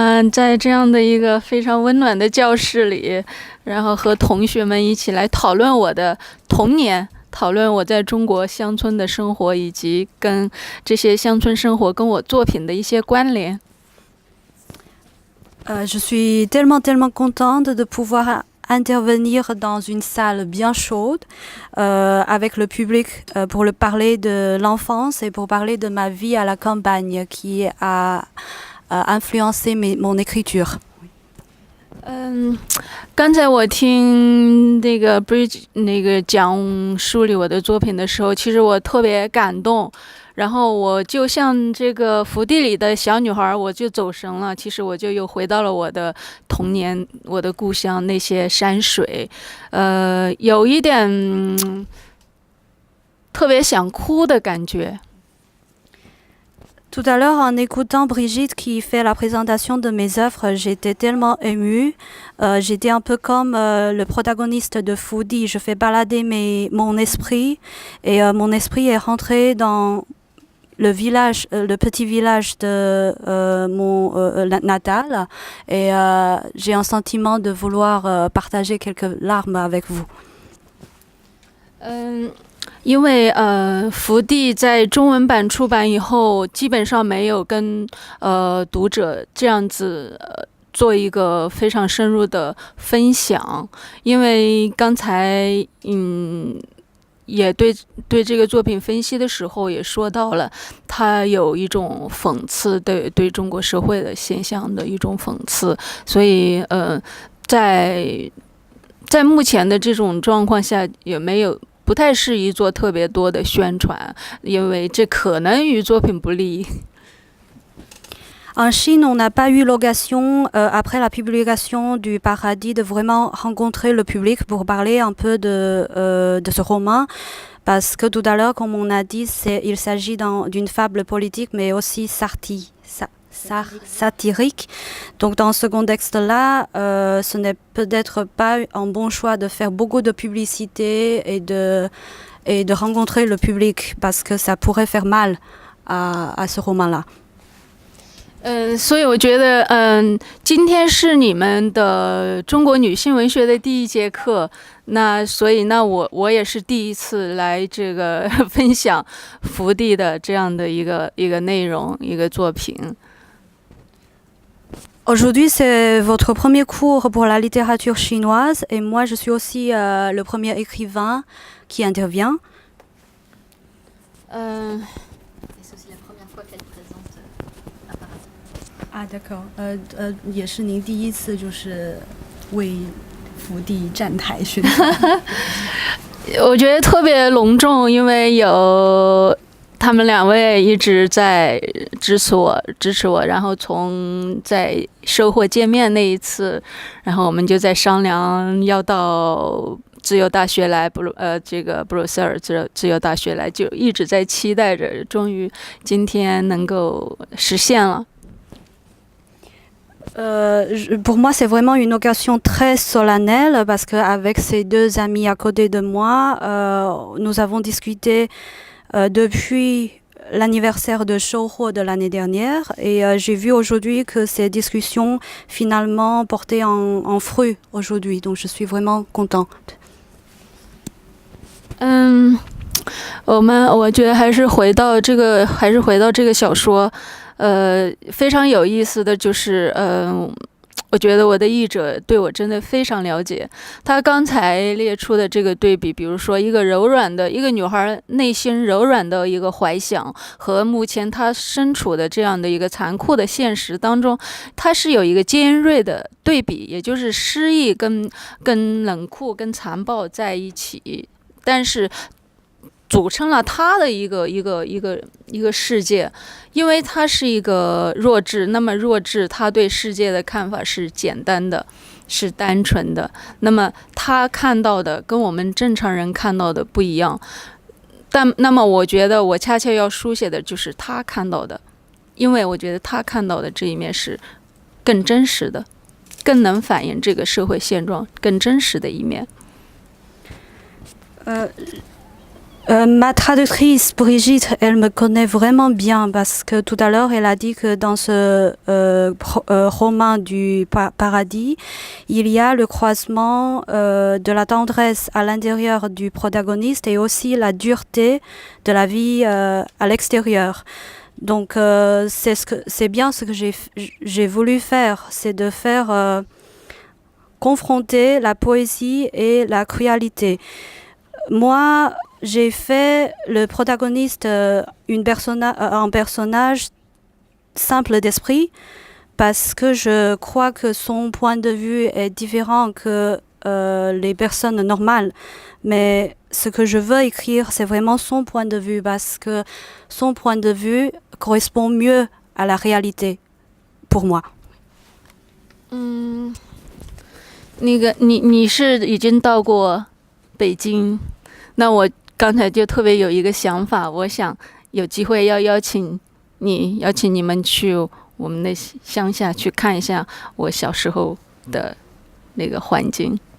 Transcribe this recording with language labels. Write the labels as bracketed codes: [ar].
[zh] 在这样的一个非常温暖的教室里，然后和同学们一起来讨论我的童年，讨论我在中国乡村的生活，以及跟这些乡村生活跟我作品的一些关联。 [fr] Je suis tellement contente de pouvoir intervenir dans une salle bien chaude avec le public pour parler de l'enfance et pour parler de ma vie à la campagne qui a influencé mon écriture. [zh] 刚才我听那个 Bridge 那个讲梳理我的作品的时候，其实我特别感动。然后我就像这个福地里的小女孩，我就走神了。其实我就又回到了我的童年，我的故乡那些山水，有一点特别想哭的感觉。 [fr] Tout à l'heure, en écoutant Brigitte qui fait la présentation de mes œuvres, j'étais tellement émue. J'étais un peu comme le protagoniste de Foodie. Je fais balader mon esprit et mon esprit est rentré dans le village, le petit village de mon natal et j'ai un sentiment de vouloir partager quelques larmes avec vous. [zh] 因为福地在中文版出版以后，基本上没有跟读者这样子做一个非常深入的分享。因为刚才也对这个作品分析的时候也说到了，它有一种讽刺对中国社会的现象的一种讽刺，所以在目前的这种状况下，也没有。不太适宜做特别多的宣传，因为这可能与作品不利。 [fr] En Chine, on n'a pas eu l'occasion, après la publication du Paradis, de vraiment rencontrer le public pour parler un peu de ce roman. Parce que tout à l'heure, comme on a dit, il s'agit d'une fable politique, mais aussi satirique. Donc dans ce contexte-là, ce n'est peut-être pas un bon choix de faire beaucoup de publicité et de rencontrer le public parce que ça pourrait faire mal à ce roman-là. [zh] 所以我觉得，今天是你们的中国女性文学的第一节课，所以我也是第一次来这个分享福地的这样的一个内容，一个作品。 [fr] Aujourd'hui, c'est votre premier cours pour la littérature chinoise et moi, je suis aussi le premier écrivain qui intervient. C'est aussi la première fois qu'elle présente à Paradis. Ah, d'accord. [zh] 也是您第一次就是为福地站台宣传。我觉得特别隆重，因为有他们两位一直在支持我，然后从在收获见面那一次，然后我们就在商量要到自由大学来，这个布鲁塞尔自由大学来，就一直在期待着，终于今天能够实现了。 [fr] Pour moi, c'est vraiment une occasion très solennelle parce qu'avec ces deux amis à côté de moi, nous avons discuté depuis l'anniversaire de Shouhuo de l'année dernière et j'ai vu aujourd'hui que ces discussions finalement portaient en fruit aujourd'hui, donc je suis vraiment contente. [zh] 我觉得还是回到这个小说。非常有意思的就是，我觉得我的译者对我真的非常了解。他刚才列出的这个对比，比如说一个女孩内心柔软的一个怀想，和目前她身处的这样的一个残酷的现实当中，它是有一个尖锐的对比，也就是诗意跟冷酷跟残暴在一起，但是组成了他的一个世界。因为他是一个弱智，那么弱智他对世界的看法是简单的，是单纯的，那么他看到的跟我们正常人看到的不一样。那么我觉得我恰恰要书写的就是他看到的，因为我觉得他看到的这一面是更真实的，更能反映这个社会现状更真实的一面。 [fr] Ma traductrice Brigitte, elle me connaît vraiment bien parce que tout à l'heure, elle a dit que dans ce roman du paradis, il y a le croisement de la tendresse à l'intérieur du protagoniste et aussi la dureté de la vie à l'extérieur. Donc c'est bien ce que j'ai voulu faire, c'est de faire confronter la poésie et la cruauté. Moi, j'ai fait le protagoniste un personnage simple d'esprit parce que je crois que son point de vue est différent que les personnes normales. Mais ce que je veux écrire, c'est vraiment son point de vue parce que son point de vue correspond mieux à la réalité pour moi. [zh] 那个你是已经到过北京，那我刚才就特别有一个想法，我想有机会要邀请你们去我们的乡下去看一下我小时候的那个环境。